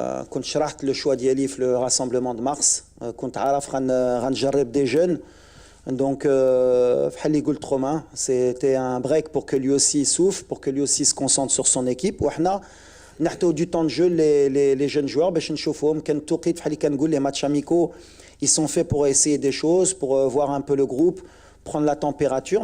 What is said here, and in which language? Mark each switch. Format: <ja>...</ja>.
<ar>كنت شرحت le choix ديالي في</ar> <fr>le rassemblement de mars.</fr> <ar>كنت عارف غنجرب des jeunes.</ar> <fr>Donc</fr> <ar>بحال اللي قلت</ar> <fr>Romain, c'était un break pour que lui aussi souffle, pour que lui aussi se concentre sur son équipe.</fr> <ar>وحنا نحتاجو</ar> <fr>du temps de jeu les jeunes joueurs</fr> <ar>باش نشوفوهم. كان التوقيت بحال اللي كنقول</ar> <fr>les matchs amicaux, ils sont faits pour essayer des choses, pour voir un peu le groupe, prendre la température.</fr>